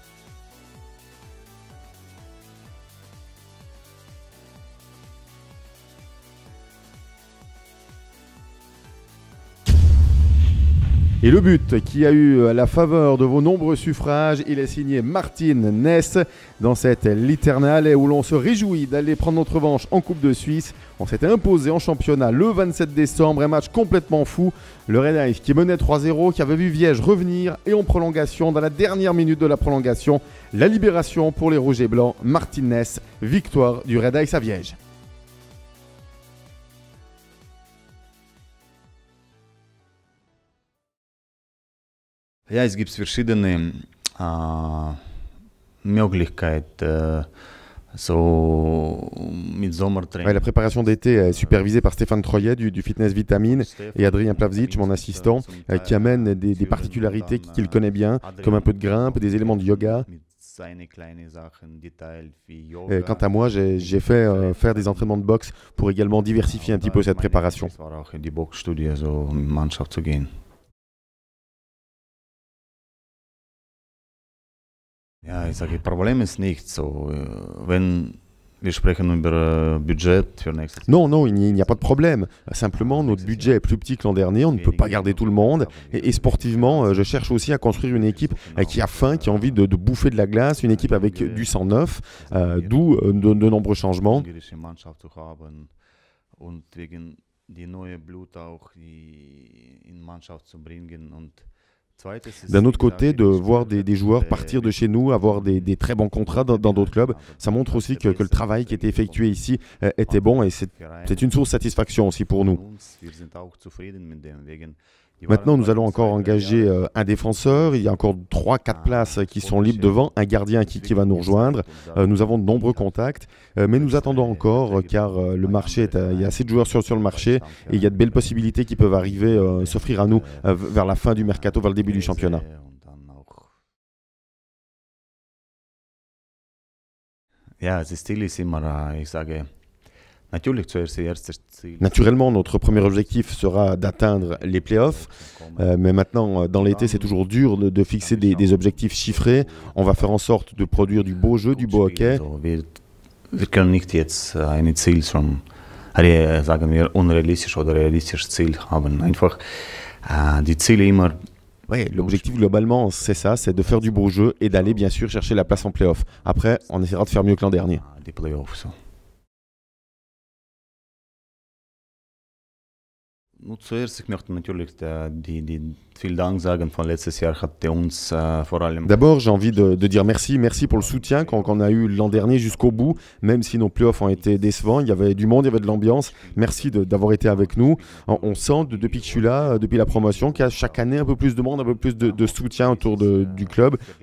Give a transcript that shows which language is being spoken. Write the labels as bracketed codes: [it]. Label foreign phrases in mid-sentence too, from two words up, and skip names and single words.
[fr] Et le but qui a eu la faveur de vos nombreux suffrages, il est signé Martin Ness dans cette Liternale où l'on se réjouit d'aller prendre notre revanche en Coupe de Suisse. On s'était imposé en championnat le 27 décembre, un match complètement fou. Le Red Ice qui menait 3-0, qui avait vu Viège revenir et en prolongation, dans la dernière minute de la prolongation, la libération pour les Rouges et Blancs. Martin Ness, victoire du Red Ice à Viège. [de] Ja, es gibt verschiedene Möglichkeiten, [fr] La préparation d'été est supervisée par Stéphane Troyet du Fitness Vitamine et Adrien Plavzic, mon assistant, qui amène des particularités qu'il connaît bien, comme un peu de grimpe, des éléments de yoga. Quant à moi, j'ai fait faire des entraînements de boxe pour également diversifier un petit peu cette préparation. [de] Ja, ich sage, Problem ist nicht so. Wenn wir sprechen über Budget für nächstes Jahr. [fr] Non, il n'y a pas de problème. Simplement, notre budget est plus petit que l'an dernier. On ne peut pas garder tout le monde. Et sportivement, je cherche aussi à construire une équipe qui a faim, qui a envie de bouffer de la glace, une équipe avec du sang neuf, d'où de nombreux changements. [de] Und wegen die neue Blut auch in Mannschaft zu bringen und [fr] D'un autre côté, de voir des joueurs partir de chez nous, avoir des très bons contrats dans d'autres clubs, ça montre aussi que le travail qui était effectué ici était bon et c'est une source de satisfaction aussi pour nous. Maintenant, nous allons encore engager un défenseur. Il y a encore 3-4 places qui sont libres devant, un gardien qui va nous rejoindre. Nous avons de nombreux contacts, mais nous attendons encore car le marché il y a assez de joueurs sur le marché et il y a de belles possibilités qui peuvent arriver, s'offrir à nous vers la fin du mercato, vers le début du championnat. [de] Ja, das Ziel ist immer, ich sage, [fr] naturellement, notre premier objectif sera d'atteindre les playoffs, mais maintenant, dans l'été, c'est toujours dur de fixer des objectifs chiffrés. On va faire en sorte de produire du beau jeu, du beau hockey. [de] Wir können nicht jetzt ein Ziel schon, sagen wir, unrealistisch oder realistisches Ziel haben. Einfach die Ziele immer. [fr] Ouais, l'objectif globalement, c'est ça, c'est de faire du beau jeu et d'aller bien sûr chercher la place en playoff. Après, on essaiera de faire mieux que l'an dernier. [de] Die Playoffs, so. Zuerst, ich möchte natürlich vielen Dank sagen von letztes Jahr hat uns vor allem. [fr] D'abord, j'ai envie de dire merci pour le soutien qu'on a eu l'an dernier jusqu'au bout, même si nos playoffs ont été décevants. Il y avait du monde, il y avait de l'ambiance. Merci d'avoir été avec nous. On sent depuis que je suis là, depuis la promotion, qu'il y a chaque année un peu plus de monde, un peu plus de soutien autour du club.